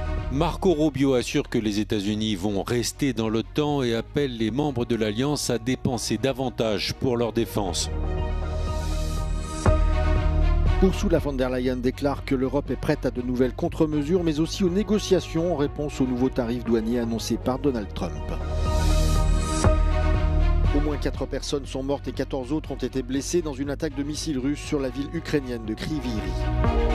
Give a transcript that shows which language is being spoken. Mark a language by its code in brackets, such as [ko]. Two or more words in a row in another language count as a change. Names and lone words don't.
[fr] Marco Rubio assure que les États-Unis vont rester dans l'OTAN et appelle les membres de l'Alliance à dépenser davantage pour leur défense. Ursula von der Leyen déclare que l'Europe est prête à de nouvelles contre-mesures, mais aussi aux négociations en réponse aux nouveaux tarifs douaniers annoncés par Donald Trump. Au moins 4 personnes sont mortes et 14 autres ont été blessées dans une attaque de missiles russes sur la ville ukrainienne de Kryvyi Rih.